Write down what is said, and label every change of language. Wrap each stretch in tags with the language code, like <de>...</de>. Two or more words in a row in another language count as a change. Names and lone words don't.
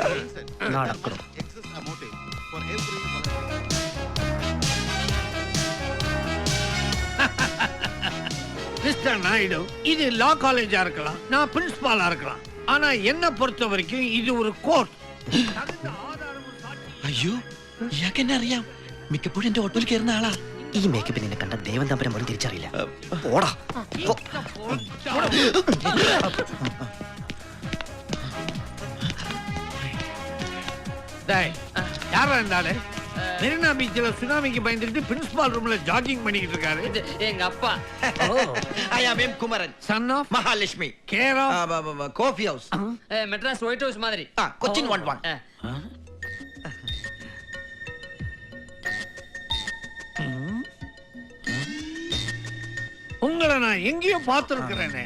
<ta>நடக்கணும். மிஸ்டர் நாயுடு, இது லா காலேஜா இருக்கலாம், நான் பிரின்சிபாலா இருக்கலாம். ஆனா என்ன பொறுத்த வரைக்கும் இது ஒரு கோர்ட்.</ta> <ml>അയ്യോ ഇയാൾക്ക് എന്നെ അറിയാം. മിക്കപ്പോഴും എന്റെ ഓട്ടോയിൽ കയറുന്ന ആളാ. ഈ മേക്കപ്പ് നിന്നെ കണ്ട ദേവൻ തമ്പരം പോലും തിരിച്ചറിയില്ല. ഓടാ.</ml> <ta>யாரா இருந்தாலே மெரினா பீச்ல சுனாமிக்கு பயந்துட்டு பிரின்சிபால் ரூம்ல ஜாகிங் பண்ணிட்டு இருக்காரு. எங்க அப்பா.</ta> <en>I am M. Kumaran, son of Mahalakshmi, care of coffee house.</en> <ta>மெட்ராஸ் ஒயிட் ஹவுஸ் மாதிரி. Cochin 1-1. உங்களை நான் எங்கேயோ பார்த்திருக்கிறேனே.</ta>